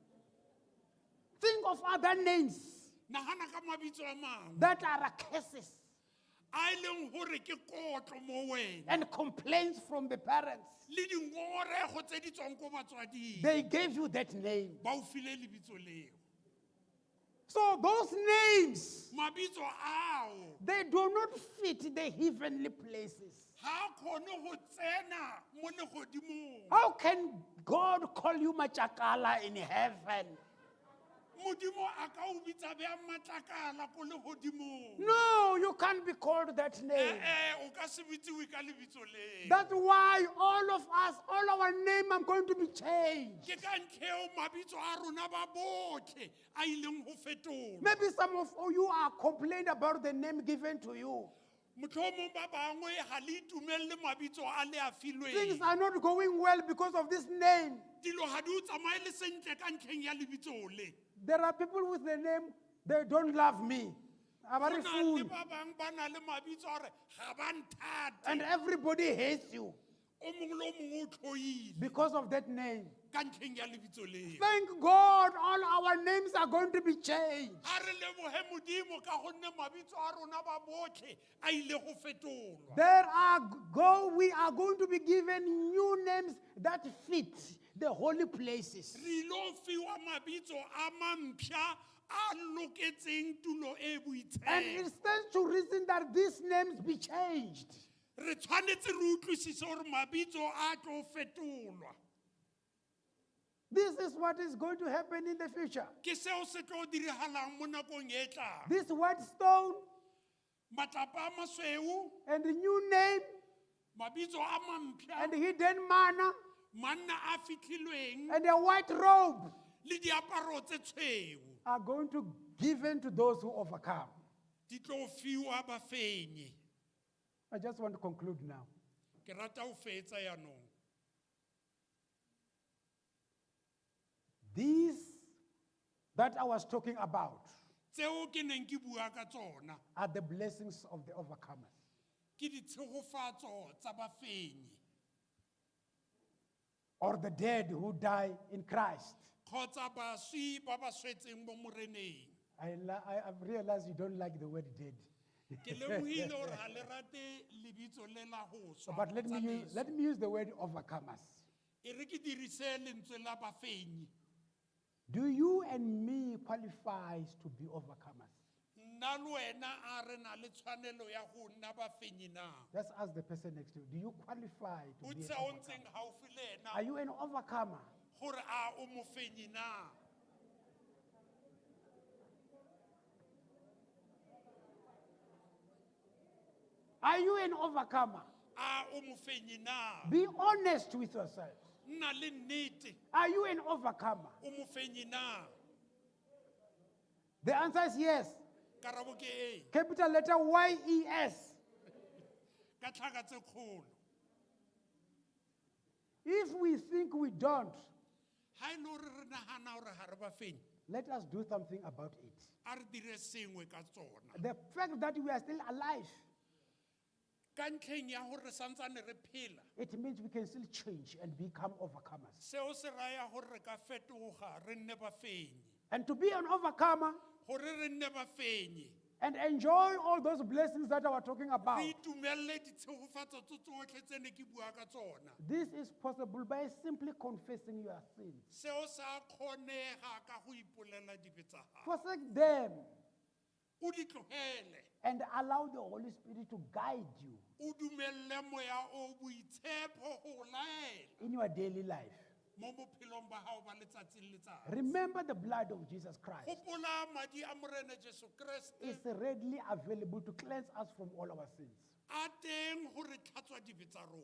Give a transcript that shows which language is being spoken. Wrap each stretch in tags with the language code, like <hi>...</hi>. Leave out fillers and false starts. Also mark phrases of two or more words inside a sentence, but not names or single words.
<en>Think of other names</en> <tn>Nagana ka mabitso a mangwe</tn> <en>that are curses</en> <tn>a e leng gore ke kotlo mo wena</tn> <en>and complaints from the parents.</en> <tn>le dingorego tse di tswang ko batswading.</tn> <en>They gave you that name.</en> <tn>Ba o file lebitso leo.</tn> <en>So those names,</en> <tn>Mabitso ao</tn> <en>they do not fit the heavenly places.</en> <tn>ha kgone go tsena mo legodimong.</tn> <en>How can God call you Machakala in heaven?</en> <tn>Modimo a ka o bitsa bjang Matlakala ko legodimong.</tn> <en>No, you can't be called that name.</en> <tn>O ka se bitsiwe ka lebitso leo.</tn> <en>That's why all of us, all our name are going to be changed.</en> <tn>Ke ka ntlheo mabitso a rona ba botlhe a ileng go fetolwa.</tn> <en>Maybe some of you are complaining about the name given to you.</en> <tn>Motlhomong ba bangwe ga le itumelele mabitso a le a</tn> <en>Things</en> <tn>filweng.</tn> <en>are not going well because of this name.</en> <tn>Dilo ga di o tsamaye le sentle ka ntlheng ya lebitso le.</tn> <en>There are people with the name, they don't love me. I'm</en> <tn>Go</tn> <en>very</en> <tn>na</tn> <en>fool.</en> <tn>le ba bang ba na le mabitso a re ga ba nthate.</tn> <en>And everybody hates you</en> <tn>O mongwe le o mongwe o tlhoile</tn> <en>because of that name.</en> <tn>ka ntlheng ya lebitso leo.</tn> <en>Thank God all our names are going to be changed.</en> <tn>A re leboge Modimo ka gonne mabitso a rona ba botlhe a ile go fetolwa.</tn> <en>We are going to be given new names that fit the holy places.</en> <tn>Re ilo fiwa mabitso a mampšha a loketseng tulo e</tn> <en>And it</en> <tn>boitshepo.</tn> <en>stands to reason that these names be changed.</en> <st>re tshwanetse re utlwisise hore mabitso a tlo fetolwa.</st> <en>This is what is going to happen in the future.</en> <tn>Ke seo se tlo dirahalang mo nakong e tlang.</tn> <en>This white stone</en> <tn>Matlapa a masweu,</tn> <en>and the new name</en> <tn>mabitso a mampšha,</tn> <en>and hidden manna</en> <tn>manna a fitlhilweng</tn> <en>and a white robe</en> <tn>le diaparo tse tshweu</tn> <en>are going to be given to those who overcome.</en> <tn>di tlo fiwa bafenyi.</tn> <en>I just want to conclude now.</en> <st>Ke rata ho fetsa yanong.</st> <en>These that I was talking about</en> <tn>Tseo ke neng ke bua ka tsona</tn> <en>are the blessings of the overcomers.</en> <tn>ke ditshegofatso tsa bafenyi</tn> <en>Or the dead who die in Christ.</en> <tn>kgotsa baswi ba ba swetseng mo moreneng.</tn> <en>I've realized you don't like the word dead.</en> <st>Ke lemohile hore ha le rate lebitso le la ho swa.</st> <en>But let me use the word overcomers.</en> <tn>E re ke dirise lentswe la bafenyi.</tn> <en>Do you and me qualify to be overcomers?</en> <tn>Nna le wena a re na le tshwanelo ya go nna bafenyi na.</tn> <en>Just ask the person next to you. Do you qualify to</en> <tn>O</tn> <en>be an</en> <tn>tse o</tn> <en>overcomer?</en> <st>ntseng haufi le ena</st> <en>Are you an overcomer?</en> <tn>gore a o mofenyi na.</tn> <en>Are you an overcomer?</en> <tn>A o mofenyi na.</tn> <en>Be honest with yourself.</en> <tn>Nna le nnete</tn> <en>Are you an overcomer?</en> <tn>o mofenyi na.</tn> <en>The answer is yes.</en> <tn>Karabo ke ee.</tn> <en>Capital letter Y-E-S.</en> <tn>Ka tlhaka tse kgolo.</tn> <en>If we think we don't,</en> <st>Ha e le hore re nagana hore ha re bafenyi,</st> <en>let us do something about it.</en> <tn>a re dire sengwe ka tsona.</tn> <en>The fact that we are still alive,</en> <tn>Ka ntlheng ya hore re santsane re phela,</tn> <en>it means we can still change and become overcomers.</en> <tn>seo se raya hore re ka fetoga re nne bafenyi.</tn> <en>And to be an overcomer</en> <tn>Hore re nne bafenyi,</tn> <en>and enjoy all those blessings that I was talking about,</en> <tn>re itumelele ditshegofatso tse tsotlhe tse ne ke bua ka tsona.</tn> <en>this is possible by simply confessing your sins.</en> <tn>Seo sa kgonega ka go ipolela dibe tsa gago.</tn> <en>Forsake them</en> <tn>O di tlogele,</tn> <en>and allow the Holy Spirit to guide you</en> <tn>o dumelele moya o boitshepo go laela</tn> <en>in your daily life.</en> <tn>mo bophelong ba gago ba letsatsi le letsatsi.</tn> <en>Remember the blood of Jesus Christ</en> <tn>Gopola madi a morena Jesu Kriste</tn> <en>is readily available to cleanse us from all our sins.</en> <tn>a teng go re tlhatswa dibe tsa rona.</tn>